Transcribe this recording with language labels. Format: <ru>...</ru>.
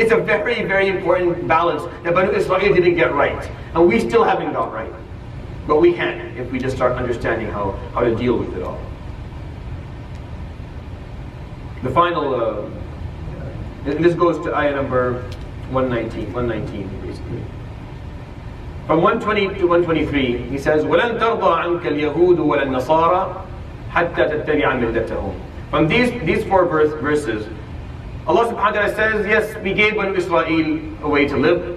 <en>It's a very, very important balance that Banu Israel didn't get right. And we still haven't got right. But we can if we just start understanding how to deal with it all. The final, and this goes to ayah number 119 basically. From 120 to 123, he says,</en> <ar>وَلَن تَرْضَى عَنْكَ الْيَهُودُ وَلَا النَّصَارَى حَتَّى تَتَّبِعَ مِلَّتَهُمْ.</ar> <en>From these four verses, Allah subhanahu wa ta'ala says, yes, we gave Banu Israel a way to live.</en>